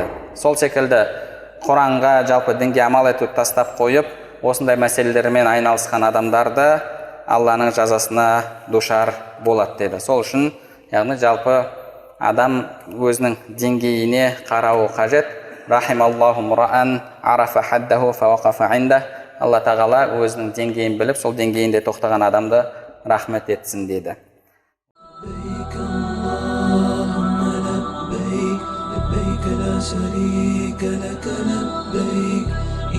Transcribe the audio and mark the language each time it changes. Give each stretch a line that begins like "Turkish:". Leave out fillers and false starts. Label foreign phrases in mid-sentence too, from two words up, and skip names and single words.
Kazakh: Сол секілді Құранға, жалпы дінге амал етуді тастап қойып, осындай мәселелермен айналысқан адамдарды Алланың жазасына душар болады дейді. Сол үшін, яғни жалпы адам өзінің деңгейіне қарауы қажет.
Arabic: رحم الله امرأ عرف حده فوقف عند.
Kazakh: Алла тағала өзінің деңгейін біліп, сол деңгейінде тоқтаған адамды рахмет етсін дейді.
Arabic: لا شريك لك لبيك